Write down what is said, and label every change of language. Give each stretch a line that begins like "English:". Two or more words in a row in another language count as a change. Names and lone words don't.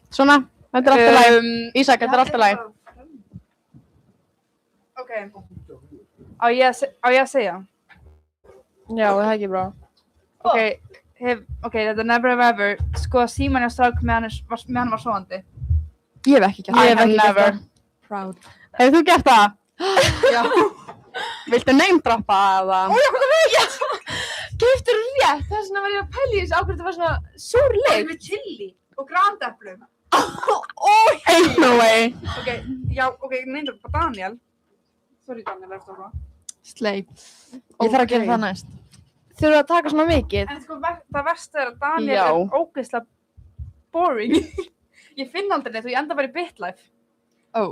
Icelandic: Svona, þetta er alltaf læg. Ísak, þetta er alltaf læg. Ok. Á ég að segja? Já, það er ekki bra. Ok, þetta er Never Have I Ever. Skoða síman hjá strák meðan hann var sofandi. Ég hef ekki gert
English: I have never. Proud.
Icelandic: Hefur þú gert það? Já. Viltu name-droppa eða? Keyptur rétt, þess vegna var ég að pæla í þessu á hverju þetta var svona súrlykt. Með chili og grandeplum.
English: Ain't no way.
Icelandic: Ok, neyndu bara Daniel. Sorry Daniel, eftir það. Slay. Ég þarf að gera það næst. Þurfa að taka svona mikið. En sko, það versta er að Daniel Já. er ógeðslega boring. Ég finn aldrei neitt og ég enda bara í BitLife. Ó.